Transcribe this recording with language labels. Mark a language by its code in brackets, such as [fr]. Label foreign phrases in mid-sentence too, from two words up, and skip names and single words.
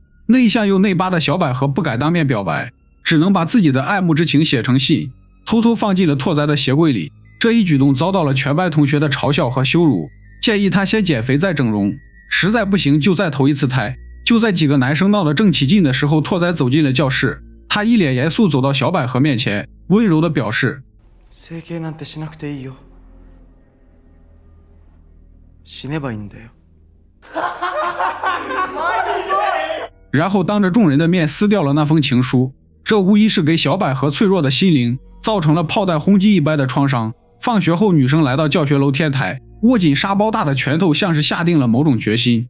[zh] 內向又內八的小百合不敢當面表白，只能把自己的愛慕之情寫成信，偷偷放進了拓哉的鞋櫃裡。這一舉動遭到了全班同學的嘲笑和羞辱，建議他先減肥再整容，實在不行就再投一次胎。就在幾個男生鬧得正起勁的時候，拓哉走進了教室，他一臉嚴肅走到小百合面前，溫柔地表示： [ja] 整形なんてしなくていいよ。死ねばいいんだよ。 [zh] 然後當着眾人的面撕掉了那封情書，這無疑是給小百合脆弱的心靈造成了炮彈轟擊一般的創傷。放學後，女生來到教學樓天台，握緊沙包大的拳頭，像是下定了某種決心。